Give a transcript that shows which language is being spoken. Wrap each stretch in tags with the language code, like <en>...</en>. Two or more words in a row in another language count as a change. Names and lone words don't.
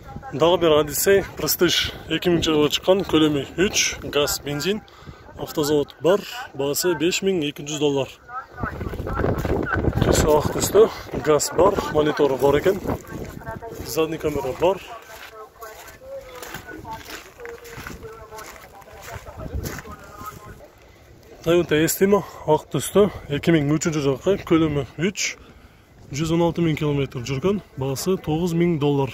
<ky>Дагы бир Odyssey Prestige 2000 жылы чыккан, көлөмү 3, газ, бензин, автозавод бар, баасы $5200.</ky> <kk>Түсі ақ түсті, газ бар, мониторы бар екен, задний камера бар. Toyota Estima ақ түсті, 2003 жылғы, көлемі 3, 116 000 км жүрген, баасы $9000.</kk>